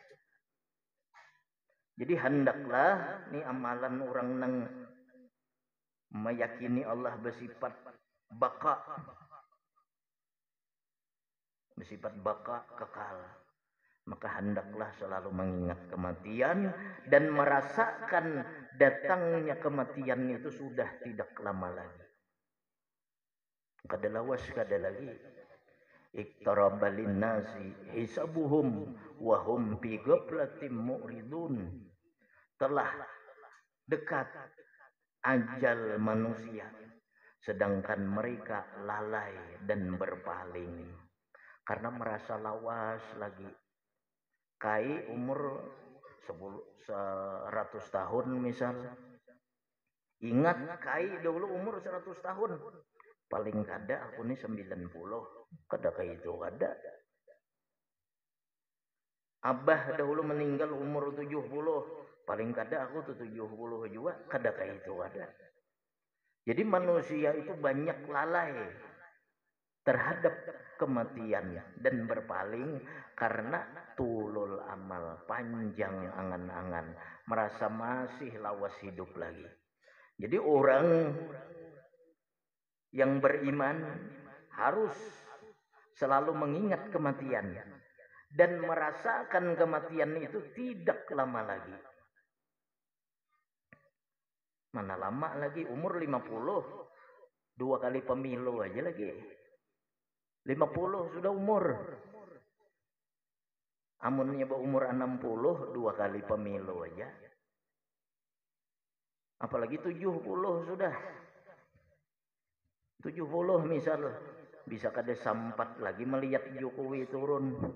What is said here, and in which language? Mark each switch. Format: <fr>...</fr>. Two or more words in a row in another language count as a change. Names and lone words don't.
<id>Jadi hendaklah ini amalan orang nang meyakini Allah bersifat baka, bersifat baka kekal, maka hendaklah selalu mengingat kematian dan merasakan datangnya kematian itu sudah tidak lama lagi.</id> <bjn>Kada lawas kada lagi.</bjn> <ar>Iqtaraba linnasi hisabuhum wa hum fi ghaflatin mu'ridun.</ar> <id>Telah dekat ajal manusia, sedangkan mereka lalai dan berpaling karena merasa lawas lagi.</id> <bjn>Kai umur 100 tahun misal, ingat kai dulu umur 100 tahun, paling kada aku nih 90, kada kayak itu kada. Abah dahulu meninggal umur 70, paling kada aku tuh 70 juga, kada kayak itu kada.</bjn> <id>Jadi manusia itu banyak lalai terhadap kematian dan berpaling karena</id> <ar>tulul amal,</ar> <id>panjang angan-angan, merasa masih lawas hidup lagi. Jadi orang yang beriman harus selalu mengingat kematian dan merasakan kematian itu tidak lama lagi. Mana lama lagi, umur 50, 2 kali pemilu aja lagi. 50 sudah umur.</id> <bjn>Amunnya umur 60, 2 kali pemilu aja.</bjn> <id>Apalagi 70 sudah.</id> <bjn>70 misal, bisa kada sampat lagi melihat Jokowi turun.</bjn>